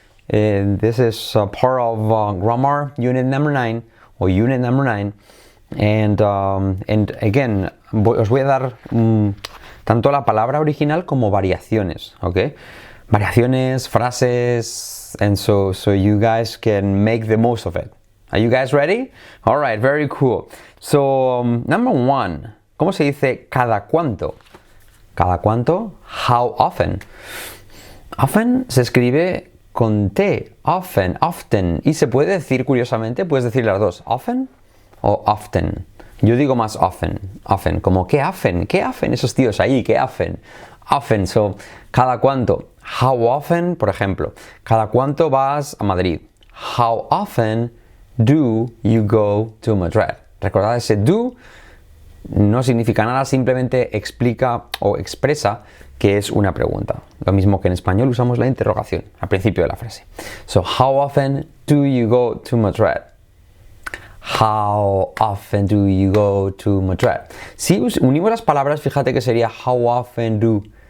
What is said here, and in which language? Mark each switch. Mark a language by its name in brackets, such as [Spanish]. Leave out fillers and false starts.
[English] This is part of grammar unit number 9 or unit number 9. And again, [Spanish] os voy a dar tanto la palabra original como variaciones, okay? Variaciones, frases, [English] and so you guys can make the most of it. Are you guys ready? All right, very cool. So, number 1, [Spanish] ¿cómo se dice cada cuánto? Cada cuánto, [English] how often. [Spanish] Often se escribe con T, often, y se puede decir, curiosamente, puedes decir las dos, often o often. Yo digo más often, como ¿qué hacen esos tíos ahí? ¿Qué hacen? [English] Often, so, [Spanish] cada cuánto. [English] How often, [Spanish] por ejemplo, cada cuánto vas a Madrid. [English] How often do you go to Madrid? [Spanish] Recordad, ese do no significa nada, simplemente explica o expresa que es una pregunta. Lo mismo que en español usamos la interrogación al principio de la frase. [English] So, how often do you go to Madrid? How often do you go to Madrid? [Spanish] Si unimos las palabras, fíjate que sería [English] how often do.